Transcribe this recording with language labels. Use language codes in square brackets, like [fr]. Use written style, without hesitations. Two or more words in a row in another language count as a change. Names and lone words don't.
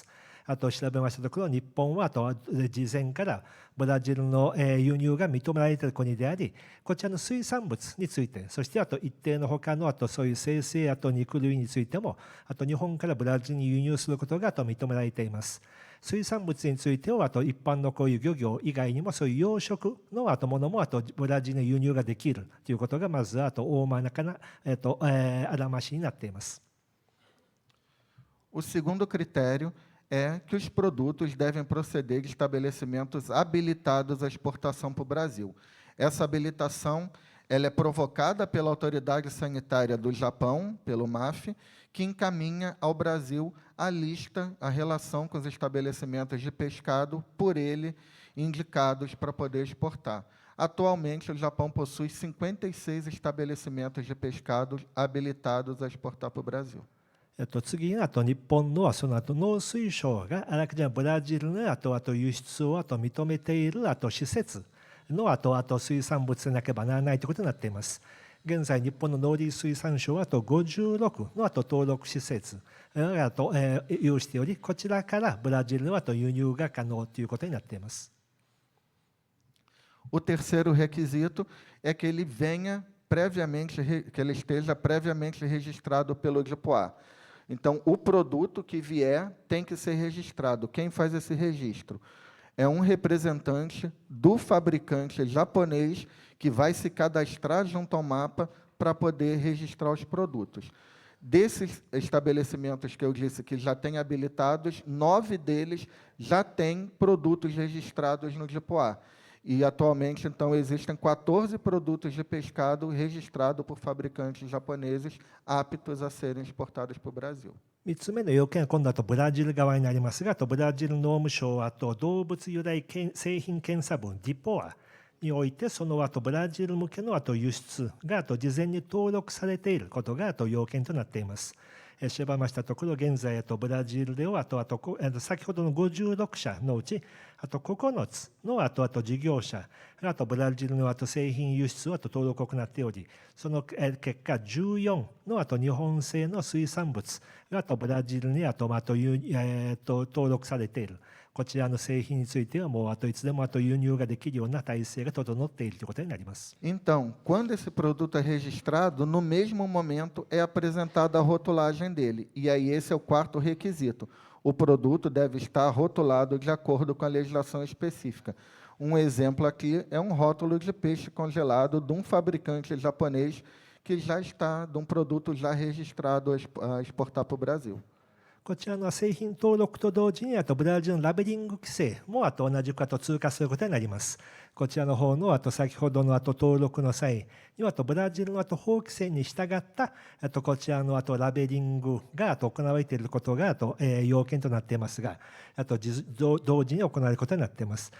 [ja] 調べましたところ、日本は事前からブラジルの輸入が認められている国であり、こちらの水産物について、そして一定の他のそういう生成肉類についても日本からブラジルに輸入することが認められています。水産物については一般のこういう漁業以外にもそういう養殖のものもブラジルに輸入ができるということがまず大まかなあらましになっています。 [pt] O segundo critério é que os produtos devem proceder de estabelecimentos habilitados à exportação para o Brasil. Essa habilitação ela é provocada pela Autoridade Sanitária do Japão, pelo MAF, que encaminha ao Brasil a lista, a relação com os estabelecimentos de pescado por ele indicados para poder exportar. Atualmente, o Japão possui 56 estabelecimentos de pescado habilitados a exportar para o Brasil. [ja] 次に日本のその農水省があらかじめブラジルの輸出を認めている施設の水産物でなければならないということになっています。現在、日本の農林水産省は56の登録施設が有しており、こちらからブラジルの輸入が可能ということになっています。 [pt] O terceiro requisito é que ele venha previamente, que ele esteja previamente registrado pelo DIPOA. Então, o produto que vier tem que ser registrado. Quem faz esse registro? É um representante do fabricante japonês que vai se cadastrar junto ao mapa para poder registrar os produtos. Desses estabelecimentos que eu disse que já têm habilitados, 9 deles já têm produtos registrados no DIPOA. E, atualmente, então, existem 14 produtos de pescado registrados por fabricantes japoneses aptos a serem exportados para o Brasil. [ja] 3 つ目の要件は今度ブラジル側になりますが、ブラジル農務省は動物由来製品検査部 DIPOA において、そのブラジル向けの輸出が事前に登録されていることが要件となっています。調べましたところ、現在ブラジルでは先ほどの56社のうち9つの事業者がブラジルの製品輸出を登録を行っており、その結果14の日本製の水産物がブラジルに登録されている。こちらの製品についてはもういつでも輸入ができるような体制が整っているということになります。 [pt] Então, quando esse produto é registrado, no mesmo momento é apresentada a rotulagem dele. E aí esse é o quarto requisito. O produto deve estar rotulado de acordo com a legislação específica. Um exemplo aqui é um rótulo de peixe congelado de um fabricante japonês que já está, de um produto já registrado a exportar para o Brasil. [ja] こちらの製品登録と同時にブラジルのラベリング規制も同じく通過することになります。こちらの方の先ほどの登録の際にはブラジルの法規制に従ったこちらのラベリングが行われていることが要件となっていますが、同時に行われることになっています。